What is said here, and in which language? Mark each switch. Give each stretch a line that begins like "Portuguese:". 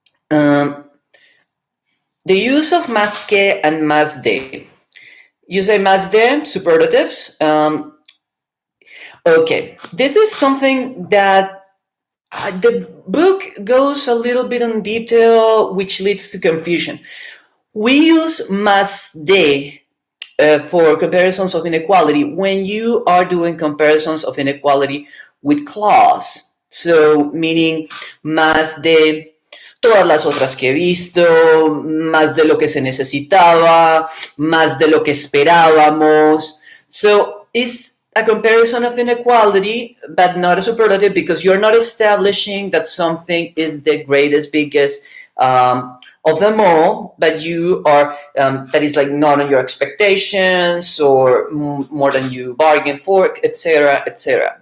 English: The use of más que and más de. You say más de, superlatives. Okay, this is something that the book goes a little bit in detail, which leads to confusion. We use más de for comparisons of inequality when you are doing comparisons of inequality with clause. So, meaning
Spanish: más de todas las otras que he visto, más de lo que se necesitaba, más de lo que esperábamos.
English: So, it's a comparison of inequality, but not a superlative, because you're not establishing that something is the greatest, biggest of them all, but you are, that is like not on your expectations or more than you bargained for, etc., etc.